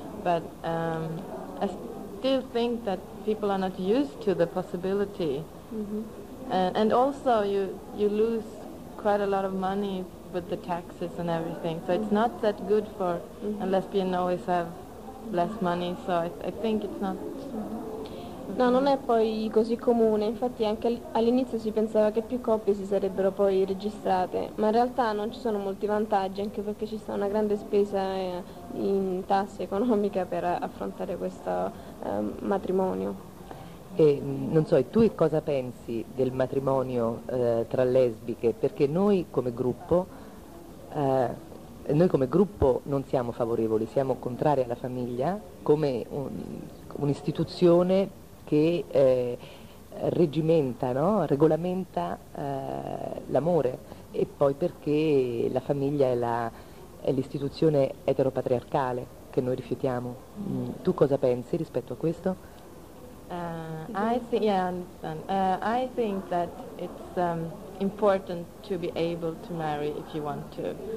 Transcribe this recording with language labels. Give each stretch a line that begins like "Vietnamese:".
English: But I still think that people are not used to the possibility. And also you lose quite a lot of money with the taxes and everything. So it's not that good for a lesbian, always have less money. So I think it's not...
Italian: No, non è poi così comune, infatti anche all'inizio si pensava che più coppie si sarebbero poi registrate, ma in realtà non ci sono molti vantaggi, anche perché ci sta una grande spesa in tasse economiche per affrontare questo matrimonio. E non so, e tu cosa pensi del matrimonio tra lesbiche? Perché noi come gruppo non siamo favorevoli, siamo contrari alla famiglia come un'istituzione che regimenta, no? Regolamenta l'amore, e poi perché la famiglia è l'istituzione eteropatriarcale che noi rifiutiamo. Tu cosa pensi rispetto a questo?
English: I think that it's important to be able to marry if you want to.